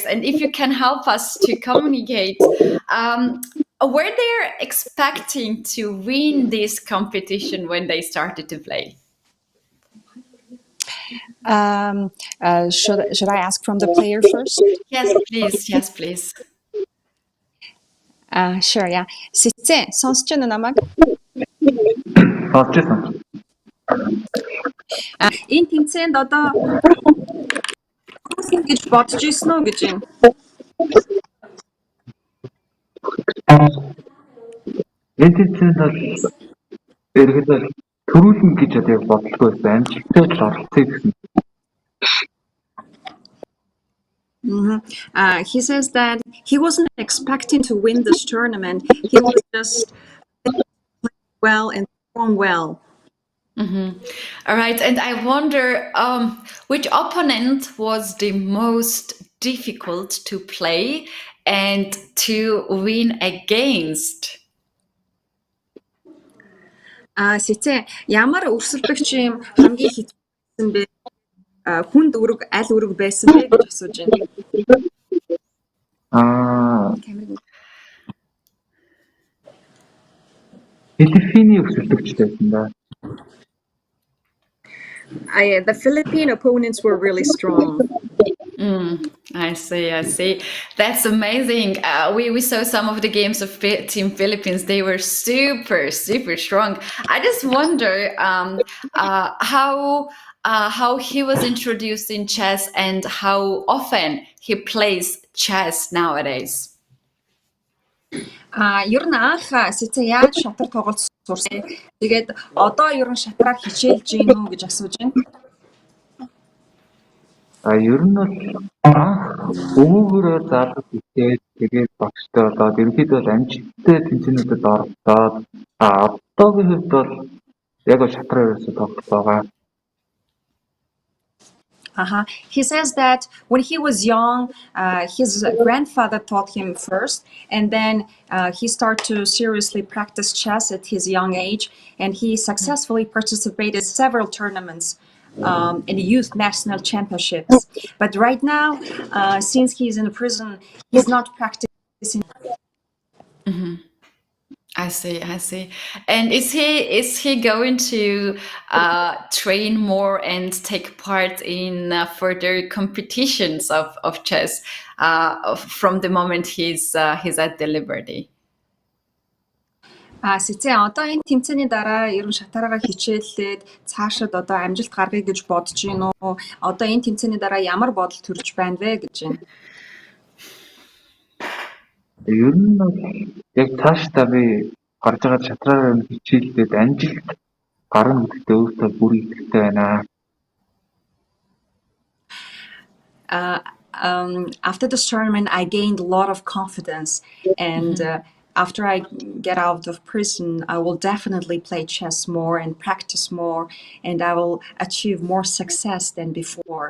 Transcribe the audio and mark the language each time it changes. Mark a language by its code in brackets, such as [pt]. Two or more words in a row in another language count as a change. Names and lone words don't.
[en] And if you can help us to communicate, were they expecting to win this competition when they started to play? Should I ask from the player first? Yes, please. Sure, yeah. [mn] Сэтэ, сонсож байна уу намайг? Сонсож байна. Энэ тэмцээнд одоо гэж бодож ирсэн үү гэж юм. Энэ тэмцээнд бол ерөнхийдөө төрүүлнэ гэж одоо бодлого байсан. Амжилттай л оролцъё гэсэн. [en] He says that he wasn't expecting to win this tournament. He was just playing well and perform well. All right, and I wonder which opponent was the most difficult to play and to win against? [mn] Сэтэ, ямар өрсөлдөгч юм хамгийн хэцүү бэ? Хүнд өрөг аль өрөг байсан бэ гэж асууж байна. Филиппиний өрсөлдөгч байсан да. [en] The Philippine opponents were really strong. I see. That's amazing. We saw some of the games of Team Philippines. They were super strong. I just wonder how he was introduced in chess and how often he plays chess nowadays. [mn] Ер нь анх Сэтэ яаж шатар тоглолт сурсан. Тэгээд одоо ер нь шатраа хичээлж гин үү гэж асууж байна. Ер нь бол өвөөгөөрөө заалгаж хичээд тэгээд багштай болоод ерөнхийдөө амжилттай тэмцээнүүдэд оролцоод одоогийн хувьд бол яг л шатраа ерөөсөө тоглож байгаа. [en] He says that when he was young, his grandfather taught him first, and then he started to seriously practice chess at his young age, and he successfully participated in several tournaments in the youth national championships. But right now, since he's in prison, he's not practicing. I see. And is he going to train more and take part in further competitions of chess from the moment he's at the Liberty? [mn] Сэтэ одоо энэ тэмцээний дараа ер нь шатараараа хичээллээд цаашид одоо амжилт гаргая гэж бодож байна уу? Одоо энэ тэмцээний дараа ямар бодол төрж байна вэ гэж байна. Ер нь яг цаашдаа би гарч байгаа шатраараа хичээлдээд амжилт гарна гэдэгт өөртөө бүр итгэвтэй байна. [en] After this tournament, I gained a lot of confidence, and after I get out of prison, I will definitely play chess more and practice more, and I will achieve more success than before.